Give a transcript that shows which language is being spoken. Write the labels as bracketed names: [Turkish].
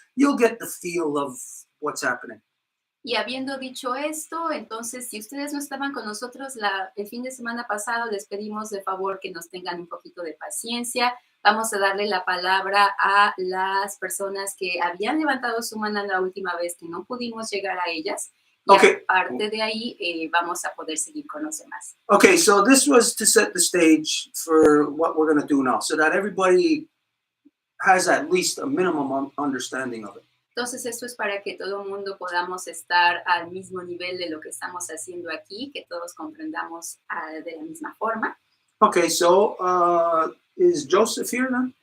[English] You'll get the feel of what's happening. [Spanish] Y habiendo dicho esto, entonces, si ustedes no estaban con nosotros el fin de semana pasado, les pedimos de favor que nos tengan un poquito de paciencia. Vamos a darle la palabra a las personas que habían levantado su mano la última vez, que no pudimos llegar a ellas. Y [English] Okay. [Spanish] aparte de ahí, vamos a poder seguir con los demás. [English] Okay, so this was to set the stage for what we're going to do now, so that everybody has at least a minimum understanding of it. [Spanish] Entonces, esto es para que todo el mundo podamos estar al mismo nivel de lo que estamos haciendo aquí, que todos comprendamos de la misma forma. [English] Okay, so is Joseph here now?